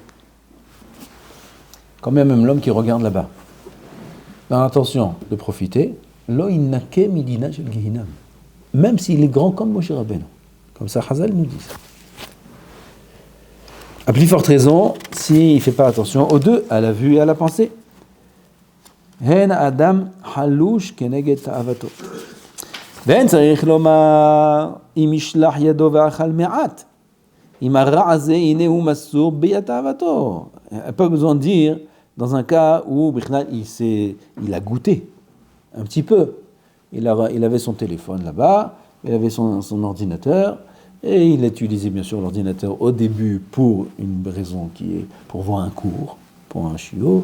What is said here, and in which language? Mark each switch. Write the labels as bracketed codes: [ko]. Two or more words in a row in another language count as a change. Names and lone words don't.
[fr] Quand même l'homme qui regarde là-bas, dans l'intention de profiter, [he] לא ינקה מדינה של גיהנם. [fr] Même s'il est grand comme Moshe Rabbeinu. Comme ça, Chazal nous dit. À plus forte raison, s'il ne fait pas attention aux deux, à la vue et à la pensée. [he] הנה אדם חלוש כנגד תאוותו. ואין צריך לומר, אם ישלח ידו ואכל מעט, אם הרע הזה, הנה הוא מסור ביד תאוותו. [fr] Pas besoin de dire, dans un cas où il a goûté un petit peu. Il avait son téléphone là-bas, il avait son ordinateur, et il utilisait bien sûr l'ordinateur au début pour une raison qui est pour voir un cours, pour un chiot.